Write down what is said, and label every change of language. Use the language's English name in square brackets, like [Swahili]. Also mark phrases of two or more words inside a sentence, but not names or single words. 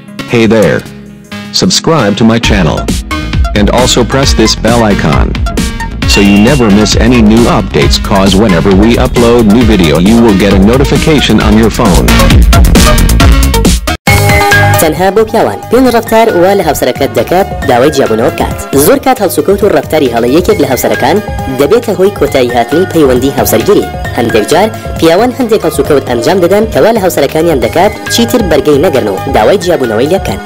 [English] Hey there. Subscribe to my channel. And also press this bell icon. So you never miss any new updates, cause whenever we upload new video you will get a notification on your phone. [Central Kurdish] تەنها بۆ پیاوان پێن ڕەفتار وا لە هاوسەرەکەت دەکات داوای جیابوونەوە بکات. زۆر کات هەڵسوکەوت و ڕەفتاری هەڵە یەکێک لە هاوسەرەکان دەبێتە هۆی کۆتایی هاتنی پەیوەندی هاوسەرگیری. هەندێک جار پیاوان هەندێک هەڵسوکەوت ئەنجام دەدەن کەوا لە هاوسەرەکانیان دەکات چیتر بەرگەی نەگەرنەوە داوای جیابوونەوەی لێ بکەن.